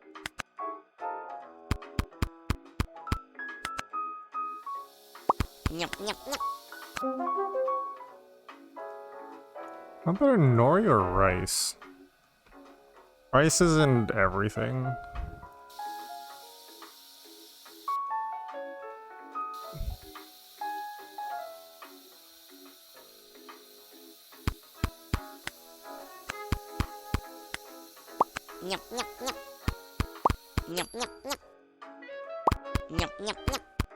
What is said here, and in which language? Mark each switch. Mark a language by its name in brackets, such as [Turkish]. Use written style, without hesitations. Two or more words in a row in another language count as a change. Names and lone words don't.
[English] Nyap nyap nyap. How better nori or rice? Rice isn't everything. Nyap nyap nyap. Nyap nyap nyap. Nyap nyap nyap.